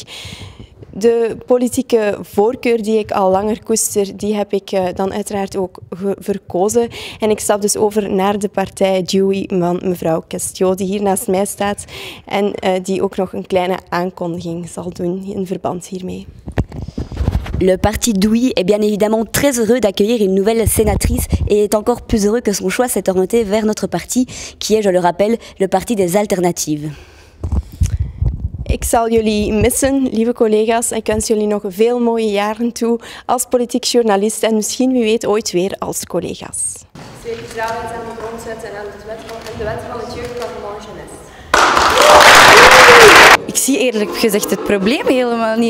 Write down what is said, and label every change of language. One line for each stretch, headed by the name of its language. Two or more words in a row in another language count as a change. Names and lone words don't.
French: De politieke voorkeur die ik al langer koester, die heb ik dan uiteraard ook verkozen. En ik stap dus over naar de partij Dewey van mevrouw Castillo, die hier naast mij staat en die ook nog een kleine aankondiging zal doen in verband hiermee.
Dutch: Le parti Dewey est bien évidemment très heureux d'accueillir une nouvelle sénatrice et est encore plus heureux que son choix s'est orienté vers notre parti, qui est, je le rappelle, le parti des alternatives. Ik zal jullie missen, lieve collega's. Ik wens jullie nog veel mooie jaren toe als politiek journalist en misschien, wie weet, ooit weer als collega's. Zeker trouw aan de grondwet en aan de wet van het jeugdparlement jeunesse. Ik zie eerlijk gezegd het probleem helemaal niet.